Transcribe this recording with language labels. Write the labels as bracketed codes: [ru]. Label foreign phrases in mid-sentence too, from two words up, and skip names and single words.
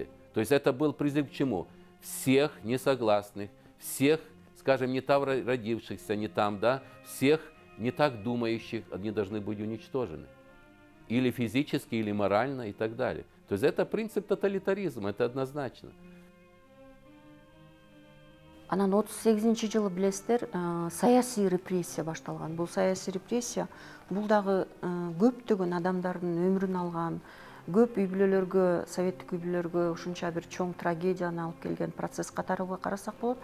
[ru] То есть это был призыв к чему? Всех несогласных, всех, скажем, не там родившихся, не там, да, всех не так думающих, они должны быть уничтожены. Или физически, или морально, и так далее. То есть это принцип тоталитаризма, это однозначно. [ky] Анан 38 жылы билесиздер, саясий репрессия башталган. Бул саясий репрессия бул дагы көптөгөн адамдардын өмүрүн алган, көп үй бүлөлөргө, советтик үй бүлөлөргө ушунча бир чоң трагедияны алып келген процесс катары карасак болот.